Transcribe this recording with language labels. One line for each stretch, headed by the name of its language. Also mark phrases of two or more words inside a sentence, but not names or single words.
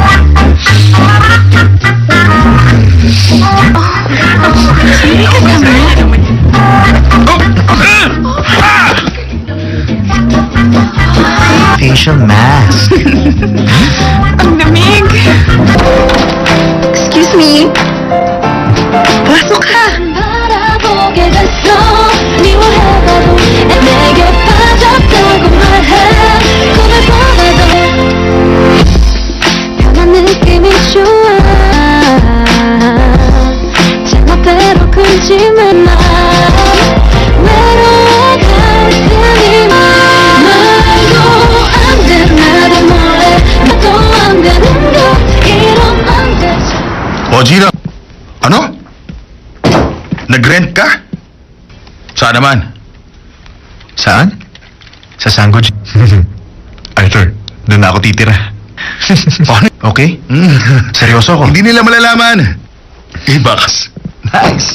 English: Facial mask.
Filipino: Ang lamig.
English: Excuse me?
Filipino: Pasok ka.
Korean: 바라보게 됐어 미워해봐도 내게 빠졌다고 말해 꿈을 보내도 변한 느낌이 좋아 제멋대로 굴지만 마 외로워갈 테니만 말도 안돼 나를 몰래 나도 안 되는 것 이러면 안 되지
Filipino: O, Gina. Ano? Nag-rent ka? Saan naman? Saan? Sa Sango J. Arthur, doon na ako titira. Okay? Seryoso ako. Hindi nila malalaman. Bakas. Nice.